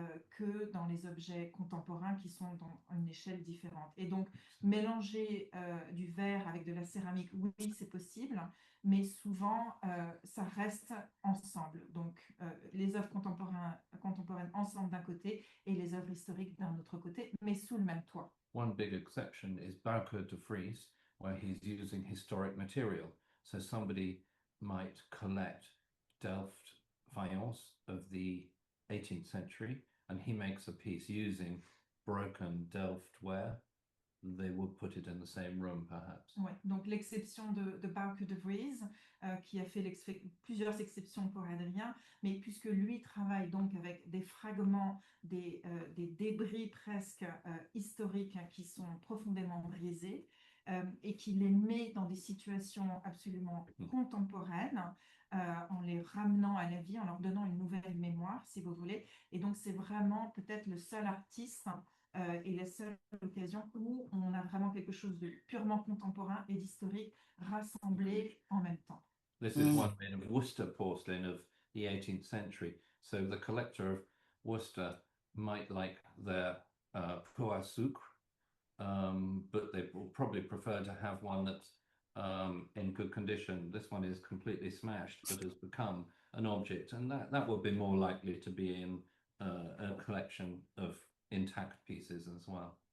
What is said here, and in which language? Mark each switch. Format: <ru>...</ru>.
<fr>que dans les objets contemporains qui sont dans une échelle différente. Et donc, mélanger du verre avec de la céramique, oui, c'est possible, mais souvent, ça reste ensemble. Donc, les œuvres contemporaines ensemble d'un côté et les œuvres historiques d'un autre côté, mais sous le même toit.</fr> <en>One big exception is Bouke de Vries, where he's using historic material. So somebody might collect Delft faience of the 18th century, and he makes a piece using broken Delft ware. They would put it in the same room, perhaps.</en> <fr>Ouais, donc l'exception de Bouke de Vries, qui a fait plusieurs exceptions pour Adrien, mais puisque lui travaille donc avec des fragments, des débris presque historiques qui sont profondément brisés, et qui les met dans des situations absolument contemporaines, en les ramenant à la vie, en leur donnant une nouvelle mémoire, si vous voulez. Et donc c'est vraiment peut-être le seul artiste et la seule occasion où on a vraiment quelque chose de purement contemporain et d'historique rassemblé en même temps.</fr> <en>This is one made of Worcester porcelain of the 18th century. So the collector of Worcester might like their</en> <fr>peau à sucre,</fr> <en>but they will probably prefer to have one that's in good condition. This one is completely smashed, but has become an object, and that would be more likely to be in a collection of intact pieces as well.</en>